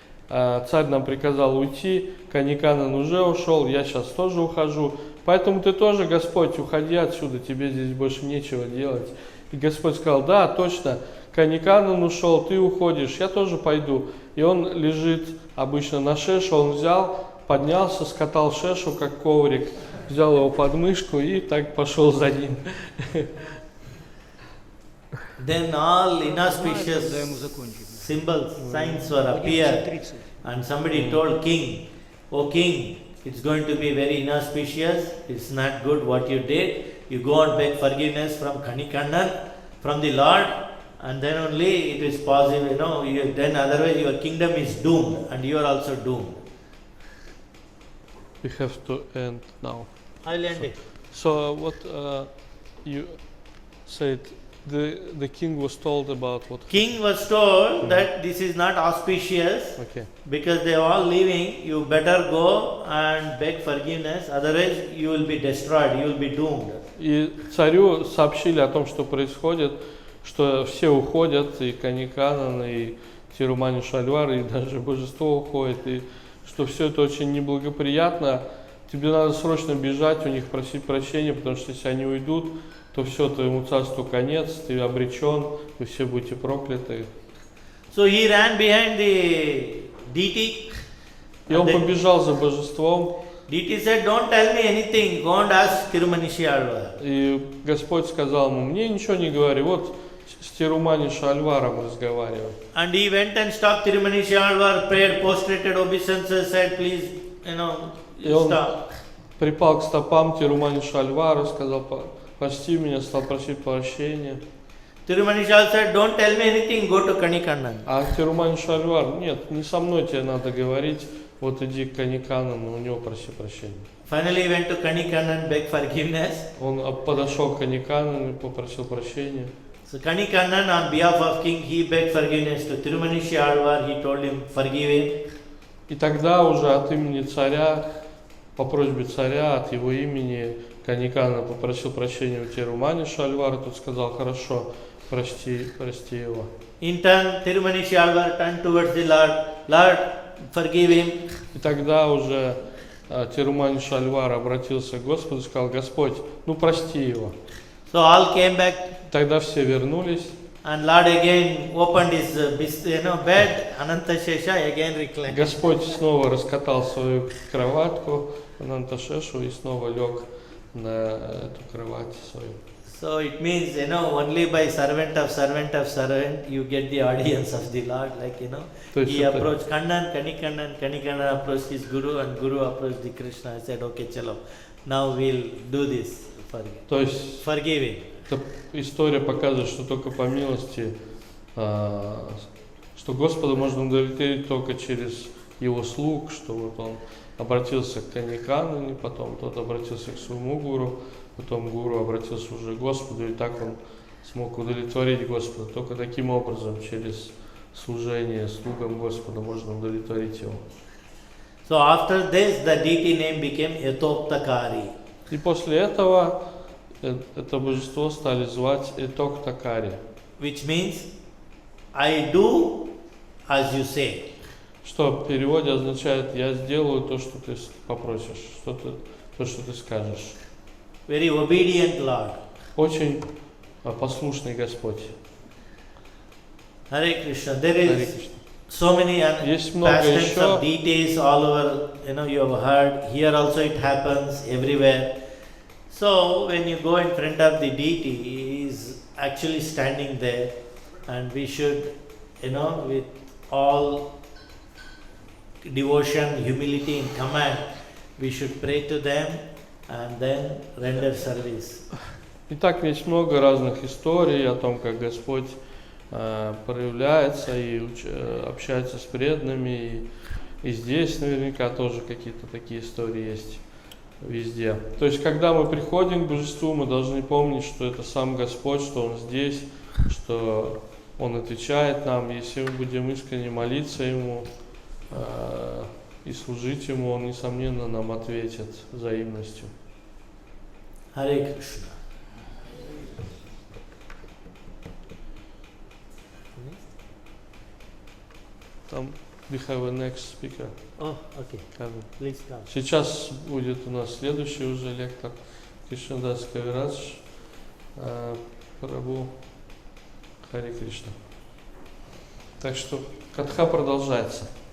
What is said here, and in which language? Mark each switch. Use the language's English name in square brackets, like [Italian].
[Russian] Царь нам приказал уйти, Каниканан уже ушел, я сейчас тоже ухожу, поэтому ты тоже, Господь, уходи отсюда, тебе здесь больше нечего делать. И Господь сказал, да, точно, Каниканан ушел, ты уходишь, я тоже пойду. И он лежит обычно на шешу, он взял, поднялся, скатал шешу, как коврик, взял его под мышку и так пошел за ним. [English] Then all inauspicious symbols, signs were appeared, and somebody told king, "O king, it's going to be very inauspicious. It's not good what you did. You go and beg forgiveness from Kanikannan, from the Lord, and then only it is possible. Then otherwise your kingdom is doomed, and you are also doomed." We have to end now. I'll end it. So what you said, the king was told about what? King was told that this is not auspicious. Okay. Because they are all leaving, you better go and beg forgiveness, otherwise you will be destroyed, you will be doomed. [Russian] И царю сообщили о том, что происходит, что все уходят, и Каниканан, и Тирумани Шальвар, и даже Божество уходит, и что все это очень неблагоприятно. Тебе надо срочно бежать, у них просить прощения, потому что если они уйдут, то все, твоему царству конец, ты обречен, вы все будете прокляты. [English] So he ran behind the deity. [Russian] И он побежал за Божеством. [English] Deity said, don't tell me anything, go and ask Tirumanishi Alvar. [Russian] И Господь сказал ему, мне ничего не говори, вот с Тирумани Шальваром разговаривай. [English] And he went and stopped Tirumanishi Alvar, prayed, prostrated obeisances, said, please, stop. [Russian] Припал к стопам Тирумани Шальвара, сказал, прости меня, стал просить прощения. [English] Tirumanishi Alvar said, don't tell me anything, go to Kanikannan. [Russian] А Тирумани Шальвар, нет, не со мной тебе надо говорить, вот иди к Каниканану, у него проси прощения. [English] Finally he went to Kanikannan, begged forgiveness. [Russian] Он подошел к Каниканану и попросил прощения. [English] So Kanikannan, on behalf of king, he begged forgiveness to Tirumanishi Alvar, he told him, forgive him. [Russian] И тогда уже от имени царя, по просьбе царя, от его имени, Каниканан попросил прощения у Тирумани Шальвара, тот сказал, хорошо, прости его. [English] In turn, Tirumanishi Alvar turned towards the Lord, Lord, forgive him. [Russian] И тогда уже Тирумани Шальвар обратился к Господу и сказал, Господь, ну прости его. [English] So all came back. [Russian] Тогда все вернулись. [English] And Lord again opened his bed, Anantashesha again reclined. [Russian] Господь снова раскатал свою кроватку, Ананташешу, и снова лег на эту кровать свою. [English] So it means, only by servant of servant, you get the audience of the Lord. He approached Kanikannan approached his Guru, and Guru approached the Krishna and said, okay, chalo, now we'll do this. Forgive him. [Russian] Эта история показывает, что только по милости, что Господа можно удовлетворить только через его слуг, что вот он обратился к Каникану, потом тот обратился к своему гуру, потом гуру обратился уже к Господу, и так он смог удовлетворить Господа. Только таким образом, через служение слугам Господа, можно удовлетворить его. [English] So after this, the deity name became Etoktakari. [Russian] И после этого это божество стали звать Этоктакари. [English] Which means, I do as you say. [Russian] Что в переводе означает, я сделаю то, что ты попросишь, то, что ты скажешь. [English] Very obedient Lord. [Russian] Очень послушный Господь. [English] Hare Krishna. There is so many pastimes of deities all over, you have heard. Here also it happens everywhere. So when you go in front of the deity, he is actually standing there, and we should, with all devotion, humility and command, we should pray to them and then render service. [Russian] Итак, есть много разных историй о том, как Господь проявляется и общается с преданными, и здесь наверняка тоже какие-то такие истории есть везде. То есть, когда мы приходим к Божеству, мы должны помнить, что это сам Господь, что Он здесь, что Он отвечает нам. Если мы будем искренне молиться Ему и служить Ему, Он, несомненно, нам ответит взаимностью. Харе Кришна. Там [English] we have a next speaker. Oh, okay. Please come. [Russian] Сейчас будет у нас следующий уже лектор Кришнадас Кавирадж, прабху. Харе Кришна. Так что катха продолжается.